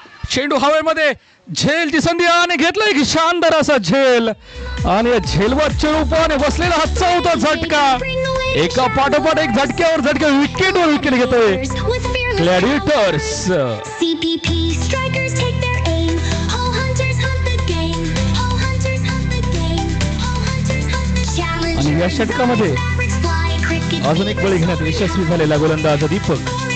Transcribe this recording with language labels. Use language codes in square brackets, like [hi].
[mr] चेंडू हवेमध्ये झेलची संधी आणि घेतलं एक शानदार असा झेल आणि या झेलवरच्या रूपाने बसलेला हा 4था झटका. एका पाठोपाठ एक झटक्यावर विकेटवर विकेट घेतोय ग्लॅडिएटर्स. [en] CPP strikers take their aim. All hunters hunt the game. All hunters hunt the game. All hunters hunt the challenge. [mr] आणि या षटकामध्ये अजून एक बळी घेण्यात यशस्वी झालेला गोलंदाज दीपक.